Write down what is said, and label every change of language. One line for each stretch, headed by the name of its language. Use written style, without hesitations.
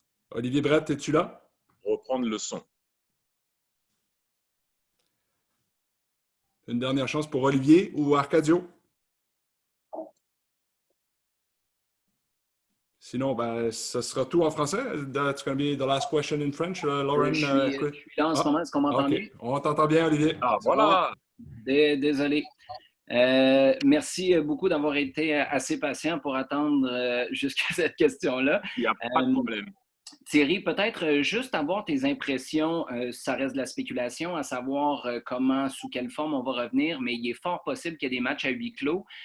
French: Olivier Brett, es-tu là? Reprendre le son. Une dernière chance pour Olivier ou Arcadio? Sinon, ben, ce sera tout en français.
English: That's going to be the last question in French, Lauren.
French: Je suis là en ce moment. Est-ce qu'on m'entend bien? On t'entend bien, Olivier. Ah, voilà. Désolé. Merci beaucoup d'avoir été assez patient pour attendre jusqu'à cette question-là. Il n'y a pas de problème. Thierry, peut-être juste avoir tes impressions, ça reste de la spéculation, à savoir comment, sous quelle forme on va revenir, mais il est fort possible qu'il y ait des matchs à huis clos.